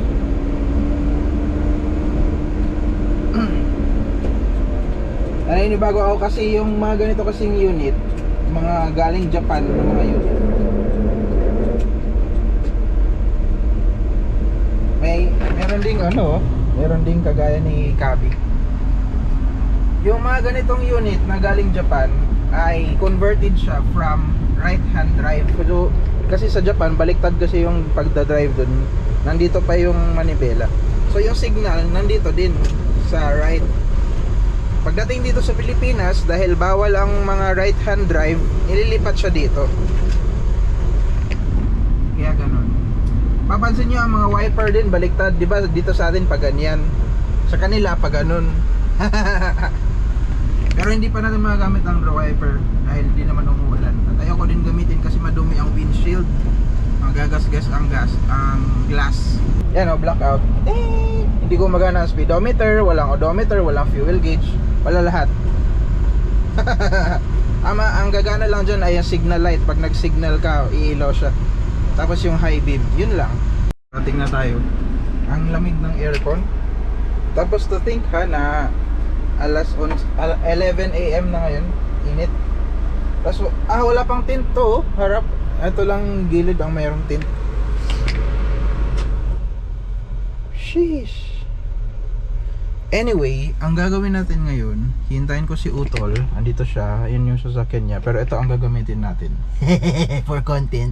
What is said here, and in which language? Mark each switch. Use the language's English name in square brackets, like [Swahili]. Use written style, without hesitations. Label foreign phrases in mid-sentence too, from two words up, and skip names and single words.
[Filipino] Naninibago ako kasi yung mga ganito kasing unit, mga galing Japan na mga unit, meron ding kagaya ni Kabi. Yung mga ganitong unit na galing Japan ay converted siya from [English] right hand drive. [Filipino] So, kasi sa Japan baliktad kasi yung pagdadrive dun, nandito pa yung manibela. So yung signal nandito din sa right. Pagdating dito sa Pilipinas, dahil bawal ang mga [English] right hand drive, [Filipino] nililipat siya dito. Kaya ganun. Papansin nyo ang mga wiper din baliktad, di ba? Dito sa atin pag ganyan, sa kanila pag ganun. Pero hindi pa natin magagamit ang wiper dahil hindi naman umuulan. At ayoko din gamitin kasi madumi ang windshield. Magagasgas ang glass. Yan o, blackout. Hindi ko magana ang speedometer, walang odometer, walang [English] fuel gauge, [Filipino] wala lahat. Ang gagana lang dyan ay ang [English] signal light. [Filipino] Pag nag-signal ka, iilaw siya. Tapos yung [English] high beam, [Filipino] yun lang. Rating na tayo. Ang lamig ng aircon. Tapos [English] to think [Filipino] na 11 AM na ngayon, init. Tapos wala pang tint to, harap. Ito lang gilid ang mayroong tint. Sheesh. Anyway, ang gagawin natin ngayon, hintayin ko si Utol. Andito siya, yun yung sasakyan niya. Pero ito ang gagamitin natin [English] for content.